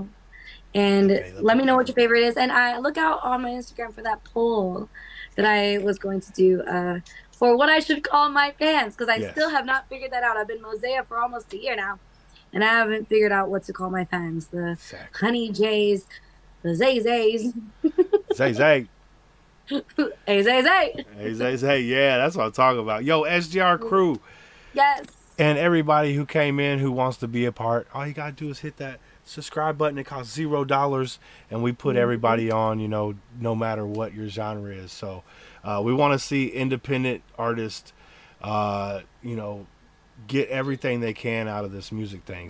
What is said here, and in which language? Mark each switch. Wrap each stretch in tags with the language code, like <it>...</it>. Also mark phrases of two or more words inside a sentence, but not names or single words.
<en>And let me know what your favorite is. And I look out on my Instagram for that poll that I was going to do for what I should call my fans, because I still have not figured that out. I've been Mozaia for almost a year now, and I haven't figured out what to call my fans. The HoneyJays, the Zay-Zays. Zay-Zay. Hey, Zay-Zay. Hey, Zay-Zay. Yeah, that's what I'm talking about. Yo, SGR crew. Yes. And everybody who came in who wants to be a part, all you got to do is hit that subscribe button. It costs $0, and we put everybody on, no matter what your genre is. So we want to see independent artists, get everything they can out of this music thing.</en>